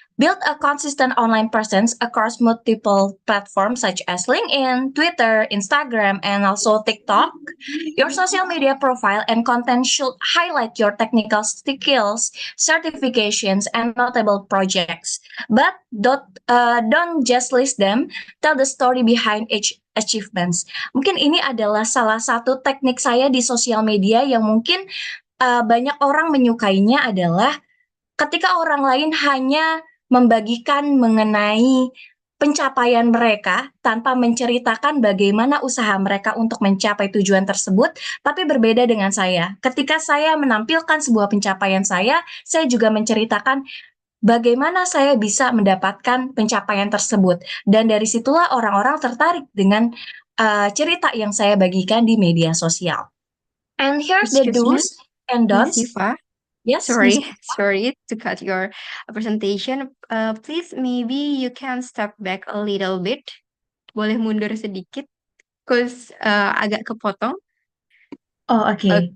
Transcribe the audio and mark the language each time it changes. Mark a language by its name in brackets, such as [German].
[English] Build a consistent online presence across multiple platforms such as LinkedIn, Twitter, Instagram, and also TikTok. Your social media profile and content should highlight your technical skills, certifications, and notable projects. But don't just list them, tell the story behind each achievements. [Indonesian] Mungkin ini adalah salah satu teknik saya di sosial media yang mungkin banyak orang menyukainya adalah ketika orang lain hanya membagikan mengenai pencapaian mereka tanpa menceritakan bagaimana usaha mereka untuk mencapai tujuan tersebut, tapi berbeda dengan saya. Ketika saya menampilkan sebuah pencapaian saya juga menceritakan bagaimana saya bisa mendapatkan pencapaian tersebut. Dan dari situlah orang-orang tertarik dengan cerita yang saya bagikan di media sosial. [English] And here's the do's and don'ts. Miss Siva, Yes, sorry to cut your presentation. Please, maybe you can step back a little bit. [Indonesian] Boleh mundur sedikit, cause agak kepotong. [English] Oh, okay.